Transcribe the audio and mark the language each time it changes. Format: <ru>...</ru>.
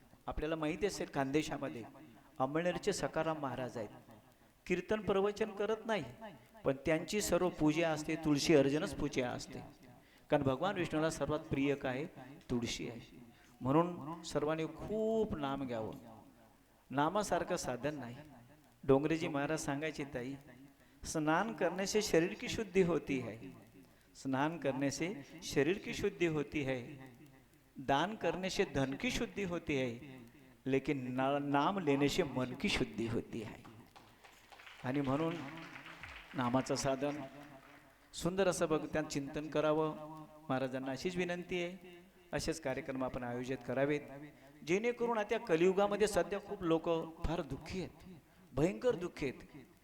<mr>आपल्याला माहिती असेल, खानदेशामध्ये अंमळनेरचे सखाराम महाराज आहेत. कीर्तन प्रवचन करत नाही, पण त्यांची सर्व पूजा असते तुळशी अर्चनच पूजा असते. कारण भगवान विष्णूला सर्वात प्रिय काय? तुळशी आहे. म्हणून सर्वांनी खूप नाम घ्यावं. नामासारखं साधन नाही. डोंगरेजी महाराज सांगायचे, ताई,</mr> <hi>स्नान करने से शरीर की शुद्धि होती है, स्नान करने से शरीर की शुद्धि होती है, दान करने से धन की शुद्धि होती है, लेकिन नाम लेने से मन की शुद्धि होती है.</hi> <mr>आणि म्हणून नामाचं साधन सुंदर असं भक्तांत चिंतन करावं. महाराजांना अशीच विनंती आहे, असेच कार्यक्रम आपण आयोजित करावेत, जेणेकरून आता कलियुगामध्ये सध्या खूप लोक फार दुःखी आहेत, भयंकर दुःखी आहेत.</mr>